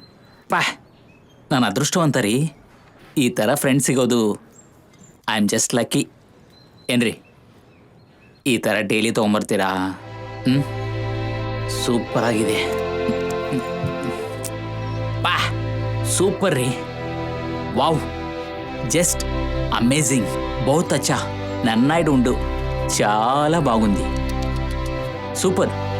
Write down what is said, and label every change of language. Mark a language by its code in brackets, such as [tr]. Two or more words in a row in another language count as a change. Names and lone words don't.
[kn] ನಾನು ಅದೃಷ್ಟವಂತ ರೀ, ಈ ಥರ ಫ್ರೆಂಡ್ ಸಿಗೋದು. [en] I am just lucky. [kn] ಏನ್ರಿ ಈ ಥರ ಡೈಲಿ ತೊಗೊಂಬರ್ತೀರಾ? ಸೂಪರ್ ಆಗಿದೆ. ಸೂಪರ್ ರೀ. [en] wow just amazing. [hi] बहुत अच्छा. [te] నన్నైడు ఉండు. చాలా బాగుంది. సూపర్.